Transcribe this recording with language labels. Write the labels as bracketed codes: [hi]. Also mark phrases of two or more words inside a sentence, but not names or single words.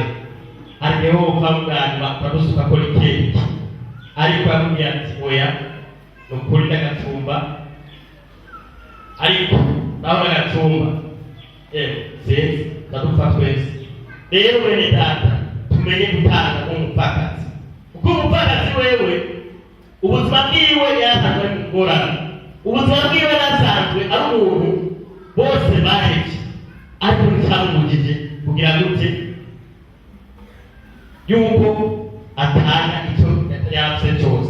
[rn] Ariho bamugana bakarusuka ko ikeki, ariko yamubwira ati oya n'ukuri ndagatumba. Ariko nawe agatumba sinzi ndadupfa twese. Rero bene data tumenye gutanga nk'umupfakazi, kuko umupfakazi wewe ubuzima bwiwe yasanzwe ari ingorane. Ubuzima bwiwe yasanzwe ari umuntu bose bahebye, ariko nticyamubujije kugira gute yuko atanga icyo yapfuye cyose.